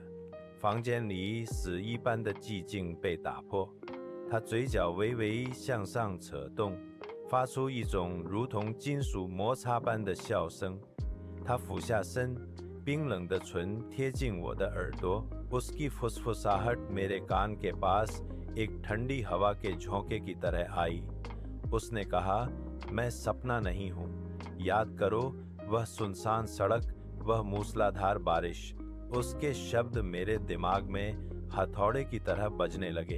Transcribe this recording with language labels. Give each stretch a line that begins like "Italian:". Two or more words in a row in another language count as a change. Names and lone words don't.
Chinese: 房间里死一般的寂静被打破。他嘴角微微向上扯动，发出一种如同金属摩擦般的笑声。他俯下身，冰冷的唇贴近我的耳朵。
Hindi: उसकी फुसफुसाहट मेरे कान के पास एक ठंडी हवा के झोंके की तरह आई। उसने कहा, मैं सपना नहीं हूँ। याद करो, वह सुनसान सड़क, वह मूसलाधार बारिश। उसके शब्द मेरे दिमाग में हथौड़े की तरह बजने लगे।